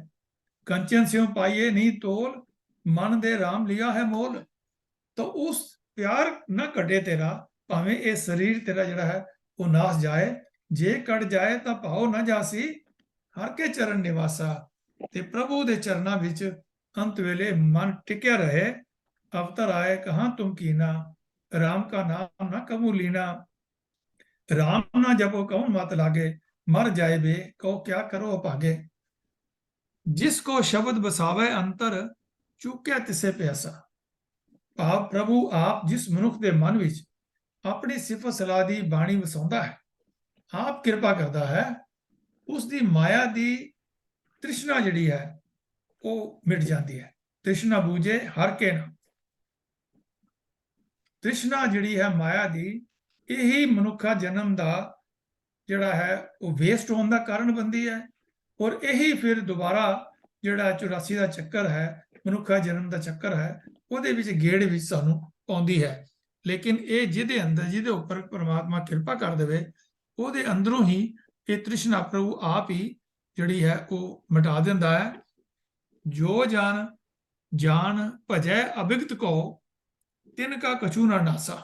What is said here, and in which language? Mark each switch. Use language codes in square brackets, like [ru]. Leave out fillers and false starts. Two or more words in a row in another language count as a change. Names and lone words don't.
[pa] ਕੰਚਨ ਸਿਉ ਪਾਈਐ ਨਹੀ ਤੋਲ, ਮਨ ਦੇ ਰਾਮ ਲੀਆ ਹੈ ਮੋਲ। ਤੋ ਉਸ ਪਿਆਰ ਨਾ ਕਟੇ ਤੇਰਾ, ਭਾਵੇਂ ਯੇ ਸਰੀਰ ਤੇਰਾ ਜੜਾ ਹੈ ਵੋ ਨਾਸ਼ ਜਾਏ। ਜੇ ਕਟ ਜਾਏ ਤੋ ਭਾਵ ਨਾ ਜਾਸੀ, ਹਰਿ ਕੇ ਚਰਣ ਨਿਵਾਸਾ। ਤੇ ਪ੍ਰਭੂ ਦੇ ਚਰਣਾ ਵਿੱਚ ਅੰਤ ਵੇਲੇ ਮਨ ਟਿਕਿਆ ਰਹੇ। ਅਵਤਰਿ ਆਏ ਕਹਾ ਤੁਮ ਕੀਨਾ, ਰਾਮ ਕਾ ਨਾਮ ਨਾ ਕਬਹੂ ਲੀਨਾ। ਰਾਮ ਨਾ ਜਪਹੁ ਕਵਨ ਮਤਿ ਲਾਗੇ, ਮਰਿ ਜਾਏ ਬੇ ਕਹੋ ਕਿਆ ਕਰਹੁ ਅਭਾਗੇ। ਜਿਸ ਕਉ ਸਬਦੁ ਬਸਾਵੈ ਅੰਤਰਿ, ਚੂਕਿਆ ਤਿਸਹਿ ਪਿਆਸਾ। ਭਾਵ ਪ੍ਰਭੂ ਆਪ ਜਿਸ ਮਨੁੱਖ ਕੇ ਮਨ ਵਿੱਚ ਅਪਨੀ ਸਿਫ਼ਤ ਸਲਾਹ ਦੀ ਬਾਣੀ ਵਸਾਉਂਦਾ ਹੈ, ਆਪ ਕ੍ਰਿਪਾ ਕਰਤਾ ਹੈ, ਉਸਕੀ ਮਾਇਆ ਦੀ ਤ੍ਰਿਸ਼ਨਾ ਜਿਹੜੀ ਹੈ ਵੋ ਮਿਟ ਜਾਤੀ ਹੈ। ਤ੍ਰਿਸ਼ਨਾ ਬੂਝੈ ਹਰਿ ਕੇ ਨਾ। ਤ੍ਰਿਸ਼ਨਾ ਜਿਹੜੀ ਹੈ ਮਾਇਆ ਦੀ, ਯਹੀ ਮਨੁੱਖਾ ਜਨਮ ਕਾ ਜਿਹੜਾ ਹੈ ਵੋ ਵੇਸਟ ਹੋਨੇ ਕਾ ਕਾਰਣ ਬਨਤੀ ਹੈ। ਔਰ ਯਹੀ ਫਿਰ ਦੋਬਾਰਾ ਜਿਹੜਾ 84 ਕਾ ਚੱਕਰ ਹੈ, ਮਨੁੱਖਾ ਜਨਮ ਕਾ ਚੱਕਰ ਹੈ, ਉਹਦੇ ਵਿੱਚ ਗੇੜ ਵਿੱਚ ਸਾਨੂੰ ਪਾਉਂਦੀ ਹੈ। ਲੇਕਿਨ ਇਹ ਜਿਹਦੇ ਅੰਦਰ ਜਿਹਦੇ ਉੱਪਰ ਪਰਮਾਤਮਾ ਕਿਰਪਾ ਕਰ ਦੇਵੇ ਉਹਦੇ ਅੰਦਰੋਂ ਹੀ ਇਹ ਤ੍ਰਿਸ਼ਨਾ ਪ੍ਰਭੂ ਆਪ ਹੀ ਜਿਹੜੀ ਹੈ ਉਹ ਮਿਟਾ ਦਿੰਦਾ ਹੈ। ਜੋ ਜਨ ਜਾਨ ਭਜੈ ਅਭਿਗਤ ਕੋ ਤਿਨ ਕਾ ਕਛੂ ਨਾ ਨਾਸਾ।